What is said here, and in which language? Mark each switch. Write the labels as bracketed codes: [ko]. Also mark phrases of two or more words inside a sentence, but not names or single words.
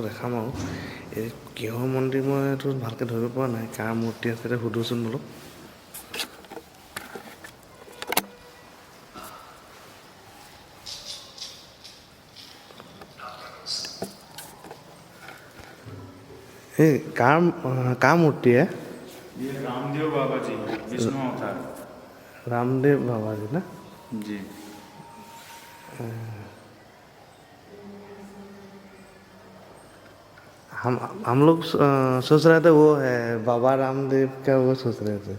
[as] দেখাম আৰু এই কিহৰ মন্দিৰ মই এইটো ভালকৈ ধৰিব পৰা নাই কাৰ মূৰ্তি আছে সুধোচোন বোলো এই কাৰ মূৰ্তি है [hi] ये रामदेव बाबा जी विष्णु अवतार रामदेव बाबा जी ना जी हम लोग सोच रहे थे वो है बाबा रामदेव का वो सोच रहे थे